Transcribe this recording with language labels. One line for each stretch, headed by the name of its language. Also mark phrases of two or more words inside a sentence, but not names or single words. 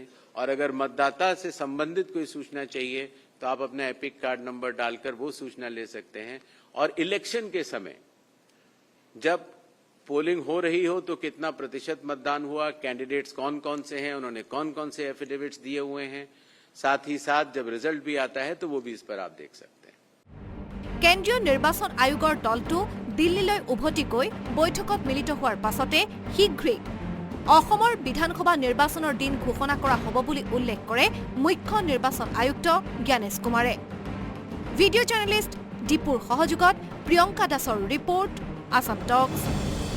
Hindi: और अगर मतदाता से संबंधित कोई सूचना चाहिए तो आप अपना एपिक कार्ड नंबर डालकर वो सूचना ले सकते हैं। और इलेक्शन के समय जब पोलिंग हो रही हो तो कितना प्रतिशत मतदान हुआ, कैंडिडेट्स कौन कौन से हैं, उन्होंने कौन कौन से एफिडेविट्स दिए हुए हैं, साथ ही साथ जब रिजल्ट भी आता है तो वो भी इस पर आप देख सकते हैं।
Assamese: কেন্দ্ৰীয় নিৰ্বাচন আয়োগৰ দলটো দিল্লীলৈ উভতি গৈ বৈঠকত মিলিত হোৱাৰ পাছতে শীঘ্ৰেই অসমৰ বিধানসভা নিৰ্বাচনৰ দিন ঘোষণা কৰা হ'ব বুলি উল্লেখ কৰে মুখ্য নিৰ্বাচন আয়ুক্ত জ্ঞানেশ কুমাৰে।
English: video journalist
Assamese: দীপুৰ সহযোগত প্ৰিয়ংকা দাসৰ ৰিপৰ্ট, আসাম টক্স।